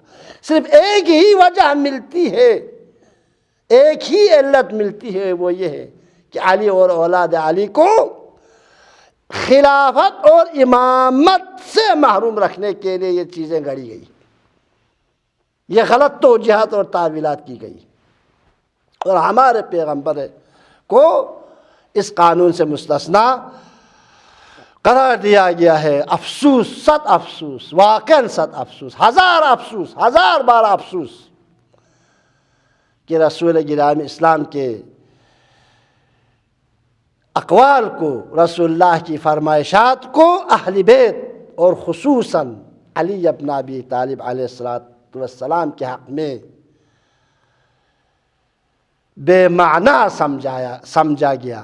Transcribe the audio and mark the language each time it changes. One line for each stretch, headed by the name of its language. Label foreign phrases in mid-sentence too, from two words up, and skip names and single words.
Urdu: صرف ایک ہی وجہ ملتی ہے، ایک ہی علت ملتی ہے، وہ یہ ہے کہ علی اور اولاد علی کو خلافت اور امامت سے محروم رکھنے کے لیے یہ چیزیں گھڑی گئی، یہ غلط توجیہات اور تعویلات کی گئی، اور ہمارے پیغمبر کو اس قانون سے مستثنا قرار دیا گیا ہے۔ افسوس، صد افسوس، واقعاً صد افسوس، ہزار افسوس، ہزار بار افسوس کہ رسول گرامی اسلام کے اقوال کو، رسول اللہ کی فرمائشات کو اہل بیت اور خصوصاً علی ابن ابی طالب
Arabic: علیہ السلام
Urdu: کے حق میں بے معنی سمجھا گیا۔